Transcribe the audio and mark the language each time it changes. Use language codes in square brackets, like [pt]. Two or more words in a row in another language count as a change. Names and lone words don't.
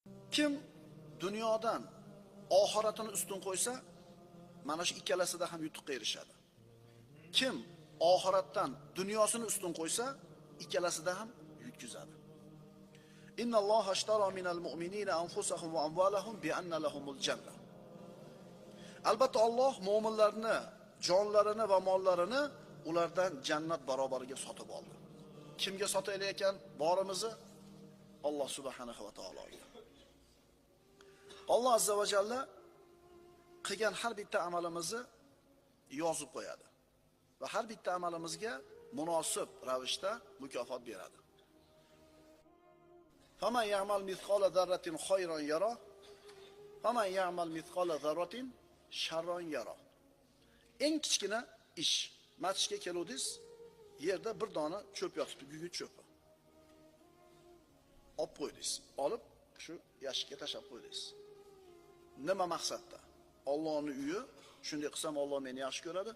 [uz] Kim dunyodan oxiratini ustun qo'ysa, mana shu ikkalasida ham yutuqqa erishadi. Kim oxiratdan dunyosini ustun qo'ysa, ikkalasida ham yutkazadi. [ar] إن الله اشترى من المؤمنين أنفسهم وأموالهم بأن لهم الجنة. [uz] Albatta Alloh mu'minlarni jonlarini va mollarini ulardan jannat barobariga sotib oldi. Kimga sotaylik ekan borimizni? Alloh [ar] سبحانه و [uz] taologa. Alloh [ar] عز وجل [uz] qilgan har bitta amalimizni yozib qo'yadi va har bitta amalimizga munosib ravishda mukofot beradi. [ar] فمن يعمل مثقال ذرة خيرا يره فمن يعمل مثقال ذرة شرا يره. [uz] Eng kichkina ish. Masjidga keluvdingiz, yerda bir dona cho'p yotibdi, gugurt cho'pi. Olib qo'ydingiz, olib shu yashikka tashlab qo'ydingiz. Nima maqsadda? Allohning uyi, shunday qilsam Alloh meni yaxshi ko'radi.